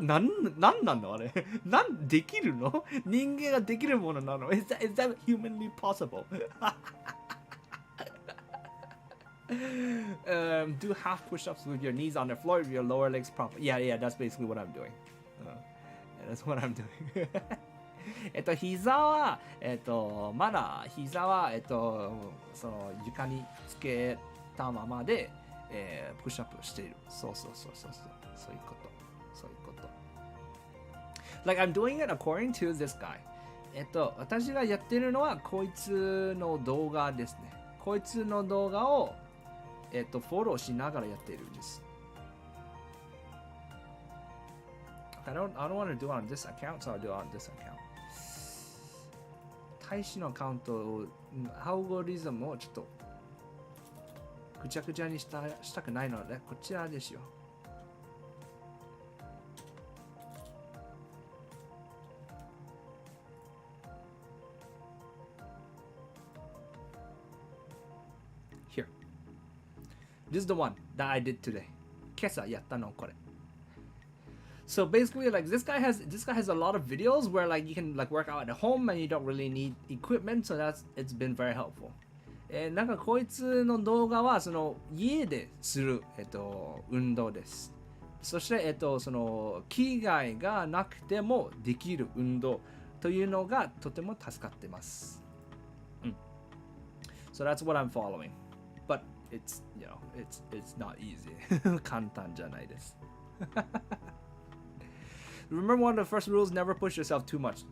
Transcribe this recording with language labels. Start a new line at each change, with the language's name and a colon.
Japanese: なんなのあれ？できるの？人間ができるものなの？
English: is that humanly possible? Do half push-ups with your knees on the floor with your lower legs proper. Yeah, that's basically what I'm doing. That's what I'm doing.
Japanese: 膝は、まだ膝は、その床につけたままで、プッシュアップしている。そういうこと。
English: Like I'm doing it according to this guy.
Japanese: 私がやってるのはこいつの動画ですね。こいつの動画を、フォローしながらやっているんです。
English: I don't want to do it on this account, so I'll do it on this account.
Japanese: 大使のアカウントを、アルゴリズムをちょっとぐちゃぐちゃにしたくないので、こちらですよ。
English: Here. This is the one that I did today.
Japanese: 今朝やったのこれ。
English: So basically, like this guy has a lot of videos where like you can like work out at home and you don't really need equipment, so it's been very helpful.
Japanese: なんかこいつの動画はその家でする運動です。そしてその機材がなくてもできる運動というのがとても助かってます。
English: So that's what I'm following, but it's not easy.
Japanese: 簡単じゃないです。
English: Remember one of the first rules, never push yourself too much.